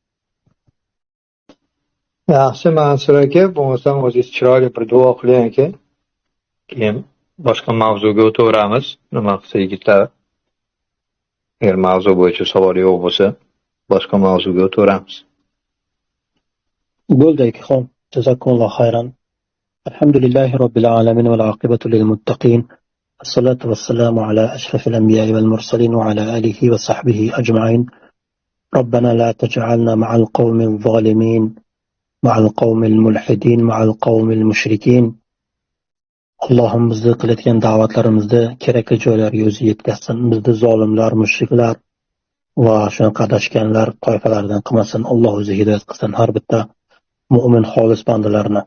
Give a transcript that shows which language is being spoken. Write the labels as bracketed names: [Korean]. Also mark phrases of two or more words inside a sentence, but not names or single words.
[Uzbek] Yaxshi Mansur aka, bo'lmasam o'zingiz chiroyli bir duo qiling aka. Keyin boshqa mavzuga o'tamiz. Nima qilsa yigitlar? Agar mavzu bo'yicha savol yo'q bo'lsa, boshqa mavzuga o'tamiz. Bo'ldi akaxon. [Arabic] جزاكم الله خيرا. الحمد لله رب العالمين والعاقبة للمتقين. والصلاة والسلام على أشرف الأنبياء والمرسلين وعلى آله وصحبه أجمعين. ربنا لا تجعلنا مع القوم الظالمين، مع القوم الملحدين، مع القوم المشركين. [Uzbek] Allohim bizni qilayotgan da'vatlarimizni kerakli joylarga o'zi yetkazsin. Bizni zolimlar, mushriklar va shunaqa adashganlar toifalaridan qilmasin. Alloh o'zi hidoyat qilsin har bitta mu'min xolis bandalarni.